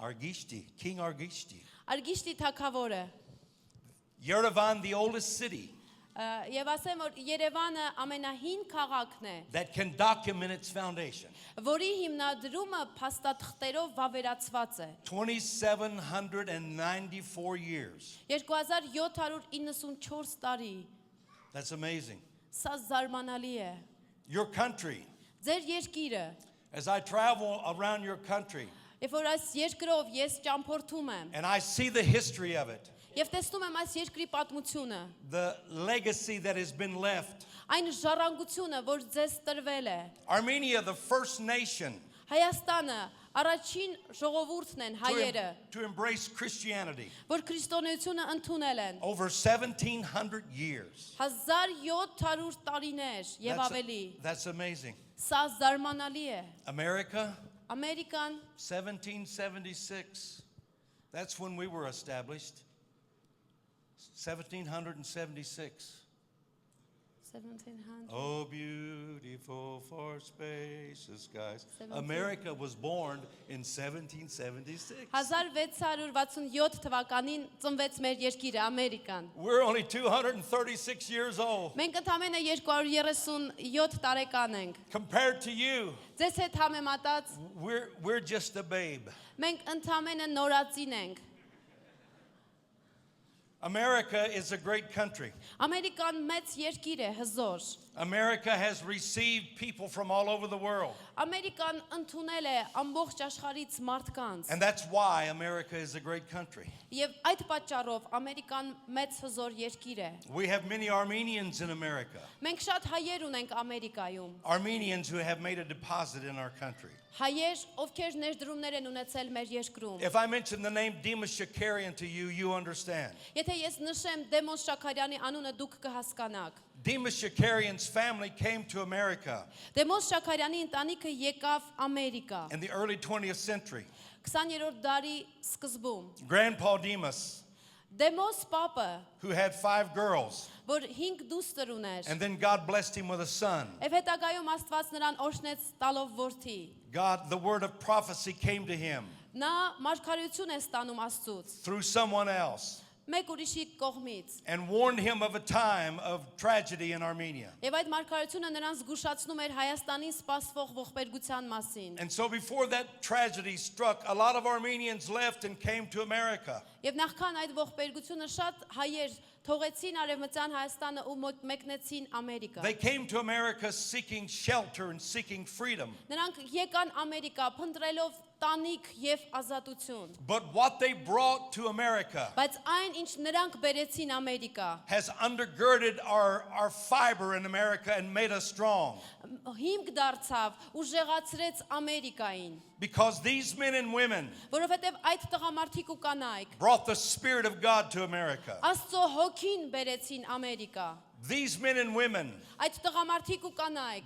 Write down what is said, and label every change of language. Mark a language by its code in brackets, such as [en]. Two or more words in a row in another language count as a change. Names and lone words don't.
[en] King Argishti. [hy] Արգիշտի թագավորը [en] Yerevan, the oldest city [hy] եւ ասեմ որ Երևանը ամենահին քաղաքն է, [en] that can document its foundation. [hy] որի հիմնադրումը փաստաթղթերով վավերացված է։ [en] 2794 years. [hy] 2794 տարի։ [en] That's amazing. [hy] Սա զարմանալի է։ [en] Your country, [hy] Ձեր երկիրը, [en] as I travel around your country [hy] երբ որ այս երկրով ես ճամփորդում եմ [en] and I see the history of it, [hy] եւ տեսնում եմ այս երկրի պատմությունը, [en] the legacy that has been left. [hy] այն ժառանգությունը, որ ձեզ տրվել է։ [en] Armenia, the first nation [hy] Հայաստանը առաջին ժողովուրդն են հայերը, [en] to embrace Christianity. [hy] որ քրիստոնեությունը ընդունել են [en] Over 1700 years. [hy] 1700 տարիներ եւ ավելի։ [en] That's amazing. [hy] Սա զարմանալի է։ [en] America, [hy] Ամերիկան [en] 1776. That's when we were established. 1776. 1700 Oh, beautiful for spacious skies. 17 America was born in 1776. [hy] 1667 թվականին ծնվեց մեր երկիրը Ամերիկան։ [en] We're only 236 years old. [hy] Մենք ընդամենը 237 տարեկան ենք։ [en] Compared to you, [hy] Ձեզ հետ համեմատած [en] we're just a babe. [hy] մենք ընդամենը նորածին ենք։ [en] America is a great country. [hy] Ամերիկան մեծ երկիր է, հզոր։ [en] America has received people from all over the world. [hy] Ամերիկան ընդունել է ամբողջ աշխարհից մարդկանց։ [en] And that's why America is a great country. [hy] Եվ այդ պատճառով Ամերիկան մեծ հզոր երկիր է։ [en] We have many Armenians in America. [hy] Մենք շատ հայեր ունենք Ամերիկայում։ [en] Armenians who have made a deposit in our country. [hy] Հայեր, ովքեր ներդրումներ են ունեցել մեր երկրում։ [en] If I mention the name Demas Shakarian to you, you understand. [hy] Եթե ես նշեմ Դեմոս Շաքարյանի անունը, դուք կհասկանաք։ [en] Demas Shakarian's family came to America [hy] Դեմոս Շաքարյանի ընտանիքը եկավ Ամերիկա [en] in the early 20th century. [hy] 20-րդ դարի սկզբում։ [en] Grandpa Demas, [hy] Դեմոս Պապը, [en] who had 5 girls, [hy] որ 5 դուստր ուներ, [en] and then God blessed him with a son. [hy] եւ հետագայում Աստված նրան օրհնեց տալով որդի։ [en] God, the word of prophecy came to him [hy] Նա մարգարեություն է ստանում Աստծուց, [en] through someone else. [hy] մեկ ուրիշի կողմից։ [en] and warned him of a time of tragedy in Armenia. [hy] Եվ այդ մարգարեությունը նրան զգուշացնում էր Հայաստանին սպասվող ողբերգության մասին։ [en] And so before that tragedy struck, a lot of Armenians left and came to America. [hy] Եվ նախքան այդ ողբերգությունը շատ հայեր թողեցին Արևմտյան Հայաստանը ու մեկնեցին Ամերիկա։ [en] They came to America seeking shelter and seeking freedom. [hy] Նրանք եկան Ամերիկա փնտրելով տանիք եւ ազատություն։ [en] But what they brought to America [hy] Բայց այն ինչ նրանք բերեցին Ամերիկա, [en] has undergirded our fiber in America and made us strong. [hy] հիմք դարձավ ու ժեղացրեց Ամերիկային, [en] Because these men and women [hy] որովհետեւ այդ տղամարդիկ ու կանայք [en] brought the Spirit of God to America. [hy] Աստծո հոգին բերեցին Ամերիկա։ [en] These men and women [hy] Այդ տղամարդիկ ու կանայք